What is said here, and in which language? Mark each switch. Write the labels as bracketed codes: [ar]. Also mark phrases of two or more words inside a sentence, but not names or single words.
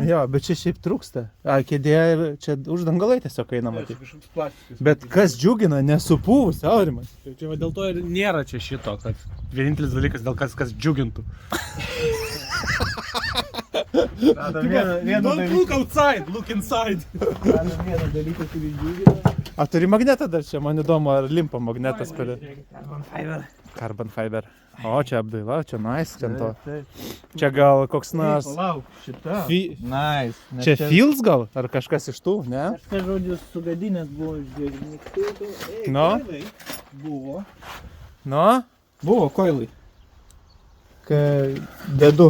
[lt] Jo, bet čia šiaip trūksta. A, kėdė ir čia uždangalai tiesiog eina matyti. Kažkoks plastikas. Bet kas džiugina, nesupūvus, Aurimas. Tai čia va dėl to ir nėra čia šito, kad vienintelis dalykas dėl kas džiugintų. Radom vieną dalyką, [en] outside, look inside. [lt] radom vieną dalyką, kurį džiugina. A turi magnetą dar čia, man įdomu, ar limpa magnetas per... [en] Carbon fiber. Carbon fiber. [lt] O, čia apdaila, čia nice, čia to. Taip. Čia gal koks nors... Palauk, šita. Nice. Nes Čia Fields gal? Ar kažkas iš tų, ne? Kažkas žodžius sugadinęs buvo, žiūrėk. No. Koilai. Buvo. Nu? Buvo koilai. Kai dedu.